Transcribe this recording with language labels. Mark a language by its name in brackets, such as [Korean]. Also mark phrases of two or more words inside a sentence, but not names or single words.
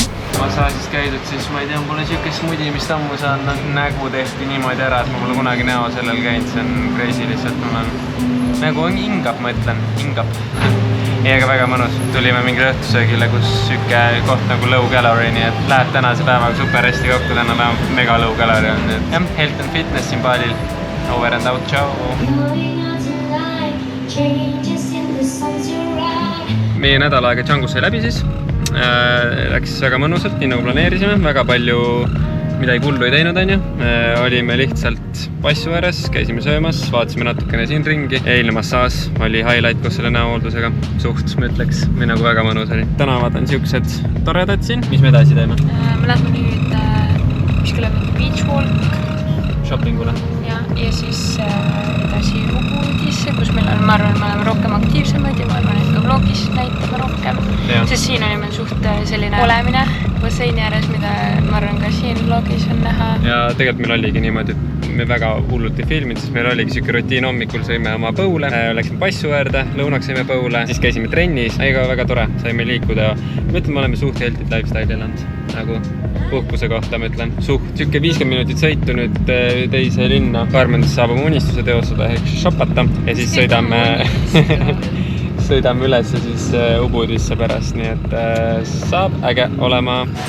[Estonian] Massaažis käidud, siis ma ei tea, pole siukest mudi, mis ammu saan, nägu tehti niimoodi ära, et ma pole kunagi näo sellel käinud, see on crazy lihtsalt, mul on nägu hingab, ma ütlen, hingab. Ei, aga väga mõnus, tulime mingi õhtusöögile, kus siuke koht nagu [English] low calorie, [Estonian] nii et läheb tänase päevaga super hästi kokku, täna vähemalt mega [English] low calorie [Estonian] on, nii et jah, [English] health and fitness [Estonian] siin Balil, [English] over and out, [Estonian] tšau! Meie nädal aega Django's sai läbi siis, läks väga mõnusalt, nii nagu planeerisime, väga palju midagi hullu ei teinud, on ju. Olime lihtsalt passu ääres, käisime söömas, vaatasime natukene siin ringi. Eilne massaaž oli highlight koos selle näohooldusega, suht, ma ütleks, või nagu väga mõnus oli. Tänavad on siuksed toredad siin, mis me edasi teeme? Me lähme nüüd kuskile [English] beach walk. [Estonian] Shoppingule. Ja siis edasi Ubudisse, kus meil on, ma arvan, me oleme rohkem aktiivsemad ja ma arvan, et ka vlogis näitame rohkem. Sest siin oli meil suht selline olemine basseini ääres, mida ma arvan ka siin vlogis on näha. Ja tegelikult meil oligi niimoodi, et me väga hullult ei filminud, sest meil oligi siuke rutiin hommikul, sõime oma põule, läksime passu äärde, lõunaks sõime põule, siis käisime trennis, aga väga tore, saime liikuda. Ma ütlen, me oleme suht [English] healthy lifestyle [Estonian] elanud, nagu puhkuse kohta, ma ütlen. Suht siuke 50 minutit sõitu nüüd teise linna. Karmendis saab oma unistuse teostada ehk shoppata ja siis sõidame üles siis Ubudisse pärast, nii et saab äge olema.